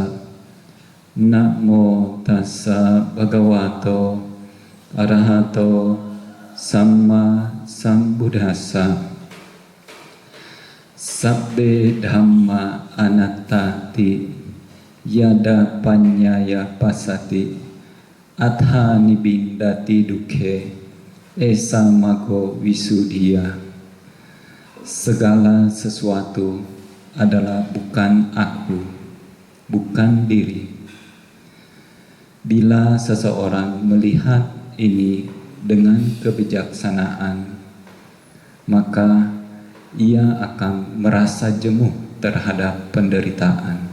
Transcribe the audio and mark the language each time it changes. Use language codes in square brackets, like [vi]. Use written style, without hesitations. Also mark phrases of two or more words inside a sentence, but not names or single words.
[pi] Namo tassa bhagavato arahato samma sambuddhassa. Sabbe dhamma anattati yada panyaya pasati atha nibindati dukhe esamago visuddhiya. [id] Segala sesuatu adalah bukan aku, bukan diri. Bila seseorang melihat ini dengan kebijaksanaan, maka ia akan merasa jenuh terhadap penderitaan.